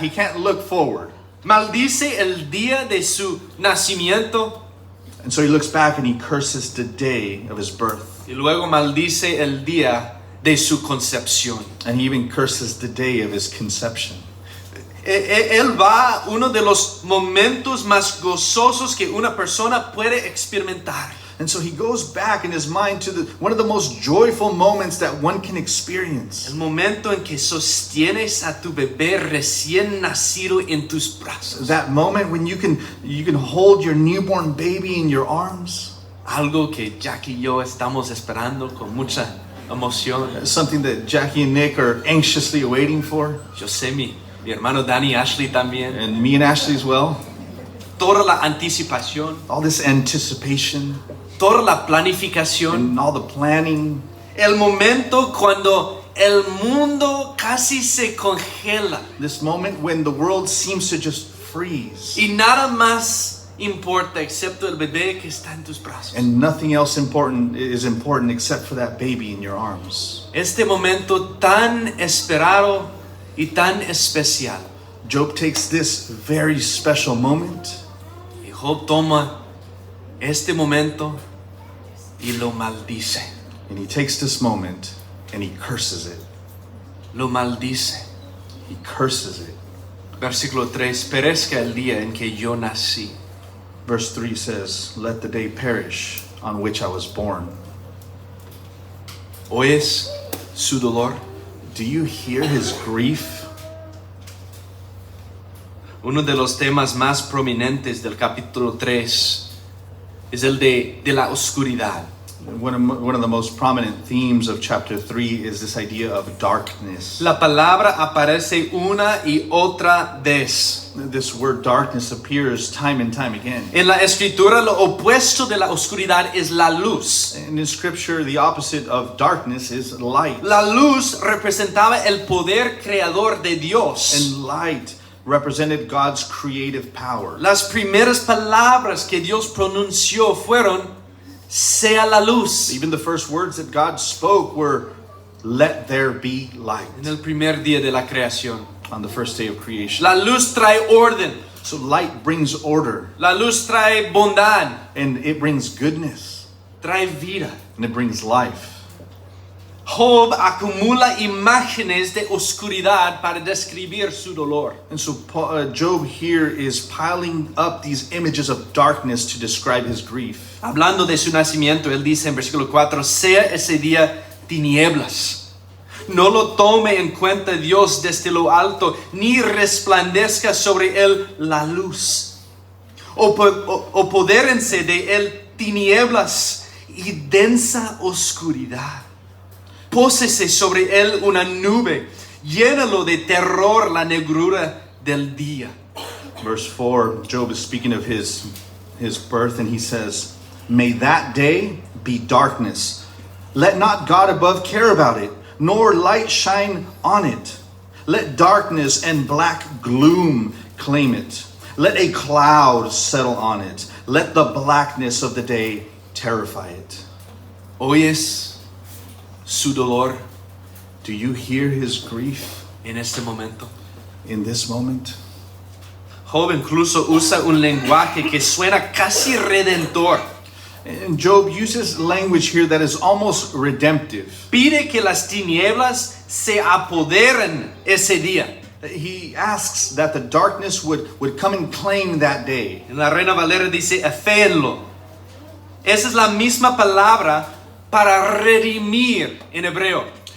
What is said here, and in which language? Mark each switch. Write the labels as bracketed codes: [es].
[en] He can't look forward. [es] Maldice el día de su nacimiento [en] And so he looks back and he curses the day of his birth. [es] y luego maldice el día de su concepción. [en] And he even curses the day of his conception. [es] Él va a uno de los momentos más gozosos que una persona puede experimentar. [en] And so he goes back in his mind to one of the most joyful moments that one can experience. [es] El momento en que sostienes a tu bebé recién nacido en tus brazos. [en] That moment when you can hold your newborn baby in your arms. [es] Algo que Jackie y yo estamos esperando con mucha emoción. [en] Something that Jackie and Nick are anxiously awaiting for. [es] Yo sé mi hermano Danny Ashley también. [en] And me and Ashley as well. [es] Toda la anticipación, [en] All this anticipation [es] toda la planificación. [en] and all the planning. [es] El momento cuando el mundo casi se congela [en] This moment when the world seems to just freeze. [es] y nada más importa excepto el bebé que está en tus brazos. [en] And nothing else is important except for that baby in your arms. [es] Este momento tan esperado y tan especial. [en] Job takes this very special moment [es] Y Job toma este momento y lo maldice. [en] and he takes this moment and he curses it. [es] Lo maldice. [en] He curses it. [es] Versículo 3. Perezca el día en que yo nací. [en] Verse 3 says, "Let the day perish on which I was born." [es] ¿Oyes su dolor? [en] Do you hear his grief? [es] Uno de los temas más prominentes del capítulo 3 es el de la oscuridad. [en] One of the most prominent themes of chapter 3 is this idea of darkness. [es] La palabra aparece una y otra vez. [en] This word darkness appears time and time again. [es] En la escritura lo opuesto de la oscuridad es la luz. [en] And in scripture, the opposite of darkness is light. [es] La luz representaba el poder creador de Dios. [en] And light represented God's creative power. [es] Las primeras palabras que Dios pronunció fueron, sea la luz. [en] Even the first words that God spoke were, "Let there be light," [es] En el primer día de la creación. [en] on the first day of creation. [es] La luz trae orden. [en] So light brings order, [es] La luz trae bondad. [en] and it brings goodness, [es] Trae vida. [en] and it brings life. [es] Job acumula imágenes de oscuridad para describir su dolor. [en] And so Job here is piling up these images of darkness to describe his grief. [es] Hablando de su nacimiento, él dice en versículo 4, sea ese día tinieblas. No lo tome en cuenta Dios desde lo alto, ni resplandezca sobre él la luz. Apodérense de él tinieblas y densa oscuridad. Pósese sobre él una nube, llénalo de terror la negrura del día. [en] Verse 4, Job is speaking of his birth, and he says, "May that day be darkness. Let not God above care about it, nor light shine on it. Let darkness and black gloom claim it. Let a cloud settle on it. Let the blackness of the day terrify it. [es] ¿Oyes su dolor [en] Do you hear his grief [es] en este momento? [en] in this moment? [es] Job incluso usa un lenguaje que suena casi redentor. [en] And Job uses language here that is almost redemptive. [es] Pide que las tinieblas se apoderen ese día. [en] He asks that the darkness would come and claim that day. [es] En la Reina Valera dice, aféenlo. Esa es la misma palabra para redimir en hebreo.